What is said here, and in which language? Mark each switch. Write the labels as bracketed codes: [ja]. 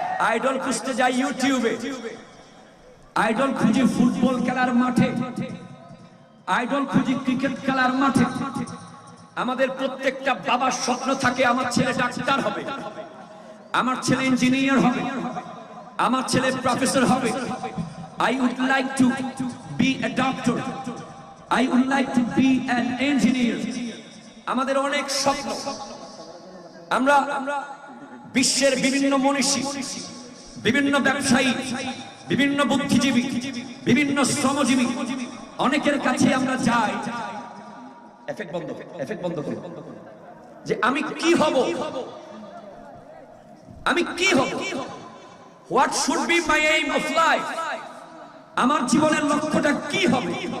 [bn] Idol খুঁজতে যাই ইউটিউবে, আইডল খুঁজি ফুটবল খেলার মাঠে, আইডল খুঁজি ক্রিকেট খেলার মাঠে। আমাদের প্রত্যেকটা বাবার স্বপ্ন থাকে আমার ছেলে ডাক্তার হবে, আমার ছেলে ইঞ্জিনিয়ার হবে, আমার ছেলে প্রফেসর হবে। [en] I would like to be a doctor, I would like to be an engineer. [bn] আমাদের অনেক স্বপ্ন। আমরা বিশ্বের বিভিন্ন মনীষী, বিভিন্ন ব্যবসায়ী, বিভিন্ন বুদ্ধিজীবী, বিভিন্ন শ্রমজীবী, অনেকের কাছে আমরা যাই, এফেক্ট বন্ধ করো, যে আমি কি হব, আমি কি হব, [en] what should be my aim of life, [bn] আমার জীবনের লক্ষ্যটা কি হবে।